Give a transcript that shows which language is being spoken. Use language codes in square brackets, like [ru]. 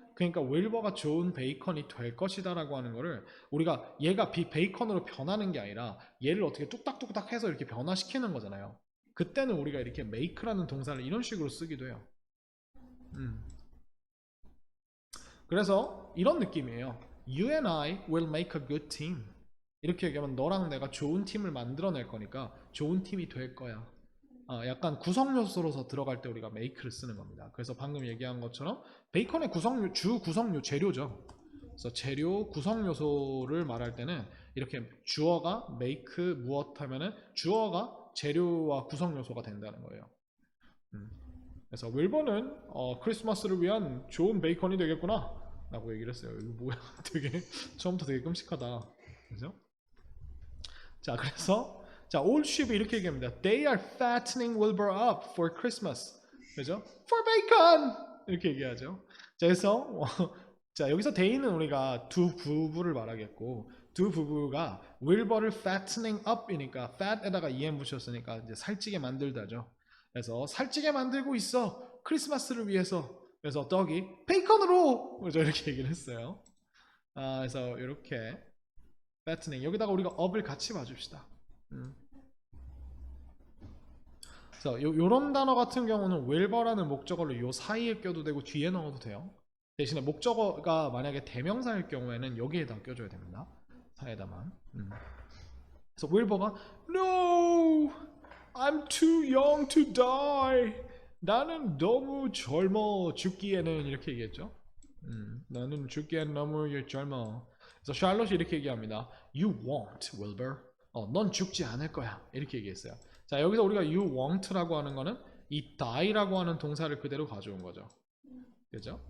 [ko] 그러니까 윌버가 좋은 베이컨이 될 것이다라고 하는 거를 우리가 얘가 베이컨으로 변하는 게 아니라 얘를 어떻게 뚝딱뚝딱 해서 이렇게 변화시키는 거잖아요. 그때는 우리가 이렇게 make라는 동사를 이런 식으로 쓰기도 해요. 그래서 이런 느낌이에요. [en] You and I will make a good team. [ko] 이렇게 얘기하면 너랑 내가 좋은 팀을 만들어낼 거니까 좋은 팀이 될 거야. 약간 구성 요소로서 들어갈 때 우리가 make를 쓰는 겁니다. 그래서 방금 얘기한 것처럼 베이컨의 주 구성요 재료죠. 그래서 재료 구성 요소를 말할 때는 이렇게 주어가 make 무엇 하면은 주어가 재료와 구성 요소가 된다는 거예요. 그래서 윌버는 크리스마스를 위한 좋은 베이컨이 되겠구나 라고 얘기를 했어요. 이거 뭐야? 되게 처음부터 되게 끔찍하다. 그죠? 자, 그래서 자, old sheep이 이렇게 얘기합니다. [en] They are fattening Wilbur up for Christmas. [ko] 그죠? [en] For bacon! [ko] 이렇게 얘기하죠. 자, 그래서 자, 여기서 they는 우리가 두 부부를 말하겠고 두 부부가 Wilbur를 fattening up이니까 fat에다가 em 붙였으니까 이제 살찌게 만들다죠. 그래서 살찌게 만들고 있어. 크리스마스를 위해서. 그래서 떡이 베이컨으로 그죠? 이렇게 얘기를 했어요. 그래서 이렇게 fattening 여기다가 우리가 up을 같이 봐줍시다. 그래서 요런 단어 같은 경우는 will버라는 목적어를 요 사이에 껴도 되고 뒤에 넣어도 돼요. 대신에 목적어가 만약에 대명사일 경우에는 여기에다 껴줘야 됩니다. 사이에다만. 그래서 will버가 [en] No, I'm too young to die. [ko] 나는 너무 젊어 죽기에는 이렇게 얘기했죠. 나는 죽기엔 너무 젊어. 그래서 샬롯이 이렇게 얘기합니다. [en] You won't, Wilbur. [ko] 넌 죽지 않을 거야. 이렇게 얘기했어요. 자, 여기서 우리가 you won't라고 하는 거는 이 die라고 하는 동사를 그대로 가져온 거죠. 그죠?